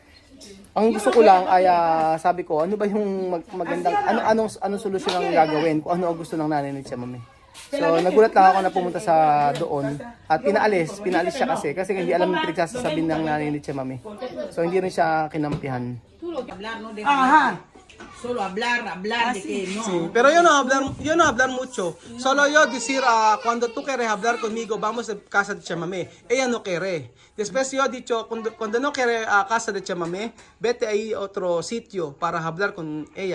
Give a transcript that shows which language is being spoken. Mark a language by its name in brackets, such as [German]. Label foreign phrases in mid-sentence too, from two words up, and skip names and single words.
[Filipino] Ang gusto ko lang ay sabi ko, ano ba yung magandang anong solusyon ang gagawin kung ano ang gusto ng nanay ni Chamame. So nagulat lang ako na pumunta sa doon at pinaalis siya kasi hindi alam yung pinagsasasabi ng nanay ni Chamame. So hindi rin siya kinampihan. [Spanish] Ajá. Solo hablar de que no. Sí, pero yo no hablar mucho. Solo yo decir, cuando tú quieres hablar conmigo, vamos a casa de Chamame. Ella no quiere. Después yo he dicho, cuando no quiere a casa de Chamame, vete ahí a otro sitio para hablar con ella.